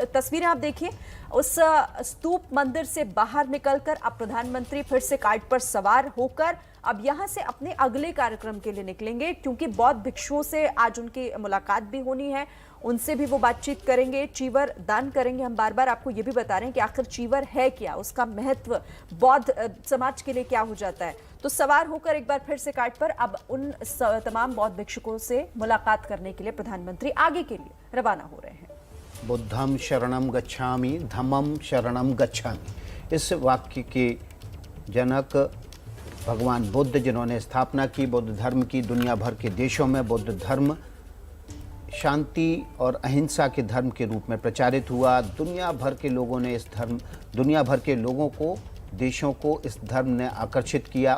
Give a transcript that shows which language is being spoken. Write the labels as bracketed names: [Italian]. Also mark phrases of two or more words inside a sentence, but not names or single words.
[Hindi] तस्वीरें आप देखिए, उस स्तूप मंदिर से बाहर निकलकर अब प्रधानमंत्री फिर से कार्ट पर सवार होकर अब यहां से अपने अगले कार्यक्रम के लिए निकलेंगे, क्योंकि बौद्ध भिक्षुओं से आज उनकी मुलाकात भी होनी है, उनसे भी वो बातचीत करेंगे, चीवर दान करेंगे। हम बार बार आपको ये भी बता रहे हैं कि आखिर चीवर है क्या, उसका महत्व बौद्ध समाज के लिए क्या हो जाता है। तो सवार होकर एक बार फिर से कार्ट पर अब उन तमाम बौद्ध भिक्षुकों से मुलाकात करने के लिए प्रधानमंत्री आगे के लिए रवाना हो रहे हैं। [Pali] बुद्धम शरणम गच्छामि, धम्मम शरणम गच्छामि, [Hindi] इस वाक्य के जनक भगवान बुद्ध, जिन्होंने स्थापना की बुद्ध धर्म की। दुनिया भर के देशों में बुद्ध धर्म शांति और अहिंसा के धर्म के रूप में प्रचारित हुआ। दुनिया भर के लोगों ने दुनिया भर के लोगों को, देशों को इस धर्म ने आकर्षित किया।